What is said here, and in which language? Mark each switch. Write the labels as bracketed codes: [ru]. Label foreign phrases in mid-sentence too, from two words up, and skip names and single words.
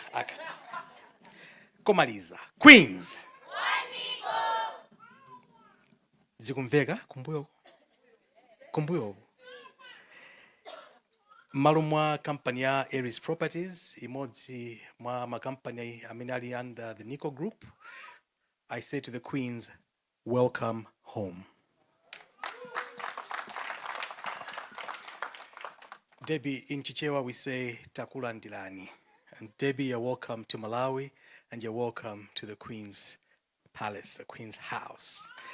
[ny] Komaliza. Queens. Zikumveka kumbuyo. Malo mwa kampani ya Aries Properties, imodzi mwa makampani amene ali [en] under the [ny] Nico Group, [en] I say to the Queens, welcome home. Debbie, in Chichewa we say [ny] takula ndilani. [en] And Debbie, you're welcome to Malawi, and you're welcome to the Queen's Palace, the Queen's House.